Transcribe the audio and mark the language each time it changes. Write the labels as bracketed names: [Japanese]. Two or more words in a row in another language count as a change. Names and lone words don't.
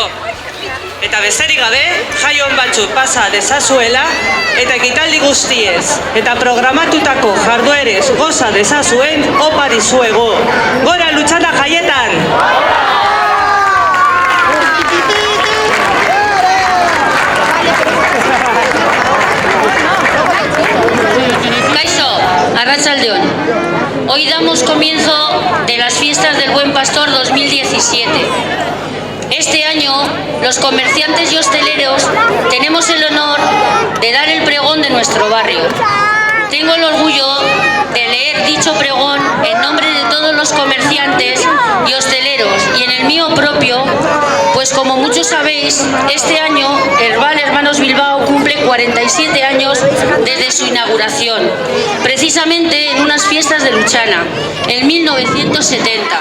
[Basque] Eta besterik gabe, jai on batzuk pasa dezazuela eta ekitaldi guztiez eta programatutako jarduerez goza dezazuen opa dizuegu. Gora Lutxana jaietan! Kaixo, arratsaldeon. [Spanish] Hoy damos comienzo de las fiestas del Buen Pastor 2017. Este año, los comerciantes y hosteleros tenemos el honor de dar el pregón de nuestro barrio. Tengo el orgullo de leer dicho pregón en nombre de todos los comerciantes y hosteleros y en el mío propio, pues como muchos sabéis, este año Herbal Hermanos Bilbao cumple 47 años desde su inauguración, precisamente en unas fiestas de Luchana, en 1970.